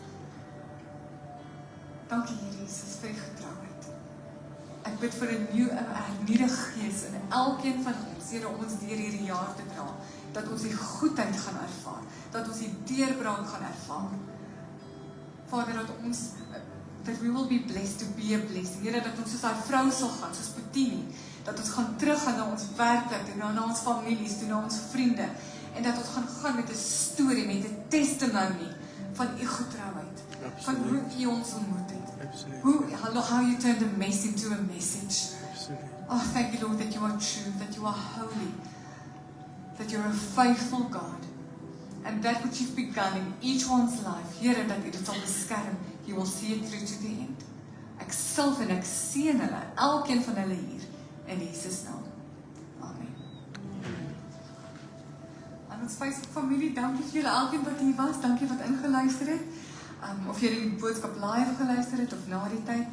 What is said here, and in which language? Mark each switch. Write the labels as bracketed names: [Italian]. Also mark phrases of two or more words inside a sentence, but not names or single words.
[Afrikaans] Dankie, Here Jesus, vir U getrouheid. Ek bid vir 'n hernuide gees in elkeen van ons, Here, om ons deur hierdie jaar te dra, dat ons die goedheid gaan ervaar, dat ons die deurbraak gaan ervaar. Vader, [English] that we will be blessed to be a blessing. [Afrikaans] Here, dat ons soos daai vrou sal gaan, soos Potini, dat ons gaan teruggaan na ons werkplek, toe na ons families, toe na ons vriende, en dat ons gaan met 'n storie, met 'n testimony van U getrouheid, van hoe U ons ontmoet het. [English] Absolutely. How you turned a mess into a message. Absolutely. Oh, thank you, Lord, that you are true, that you are holy, that you're a faithful God. And that which you've begun in each one's life, [Afrikaans] Here, dat U dit sal beskerm, [English] you will see it through to the end. [Afrikaans] Ek salf en ek seën hulle, elkeen van hulle hier, in Jesus naam. Amen. Aan ons Facebook-familie, dankie vir julle elkeen wat hier was, dankie wat ingeluister het. Of jy die boodskap live geluister het, of na die tyd.